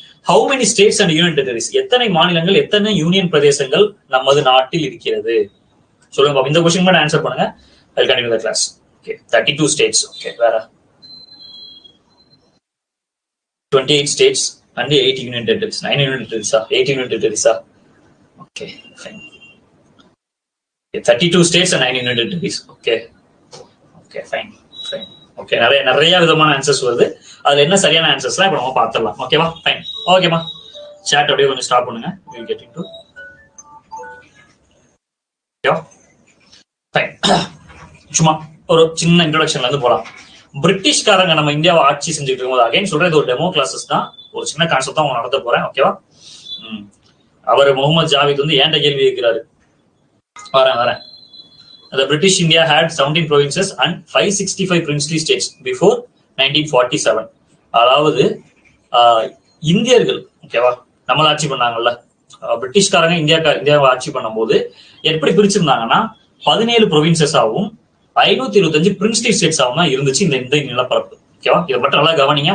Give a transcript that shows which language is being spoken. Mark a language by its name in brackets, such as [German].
[English] How many states and union territories? [Tamil] எத்தனை மாநிலங்கள், எத்தனை யூனியன் பிரதேசங்கள் நமது நாட்டில் இருக்கிறது? சொல்லுங்க பாப்பா. இந்த கொஸ்டின் மட்டும் ஆன்சர் பண்ணுங்க. [English] I will continue the class. Okay. 32 states, okay. [Tamil] வேற [English] 28 states and 8 union territories. 9 union territories, 8 union territories. Okay, fine. Okay, 32 states and 9 union territories. Okay, okay, fine, fine. [Tamil] Okay, நிறைய விதமான ஆன்சர்ஸ் வருது. அதுல என்ன சரியான ஆன்சர்ஸ்லாம் இப்போ நம்ம பார்த்துடலாம். ஓகேவா? ஃபைன். ஓகேமா, சாட் அப்படியே கொஞ்சம் ஸ்டாப் பண்ணுங்க. [English] We will get into. [Tamil] Okay, fine. சும்மா ஒரு சின்ன இன்ட்ரோடக்ஷன்ல இருந்து போலாம். பிரிட்டிஷ்காரங்க நம்ம இந்தியாவை ஆட்சி செஞ்சுட்டு இருக்கும்போது, அகைன் சொல்றது ஒரு டெமோ கிளாஸஸ் தான், ஒரு சின்ன கான்செப்ட் தான் அவங்க நடத்த போறேன். ஓகேவா? அவர் முகமது ஜாவித் வந்து ஏன்ட கேள்வி கேட்கிறாரு. வரேன். [English] The British India had 17 provinces and 565 princely states before 1947. [Tamil] அதாவது இந்தியர்கள், ஓகேவா, நம்மள ஆட்சி பண்ணாங்கல்ல, பிரிட்டிஷ்காரங்க இந்தியாவை ஆட்சி பண்ணும்போது எப்படி பிரிச்சிருந்தாங்கன்னா 17 ப்ரொவின்சஸாவும் 525 பிரின்ஸ்லி ஸ்டேட்ஸாவும் தான் இருந்துச்சு இந்த நிலப்பரப்பு. ஓகேவா? இதை மட்டும் நல்லா கவனிங்க.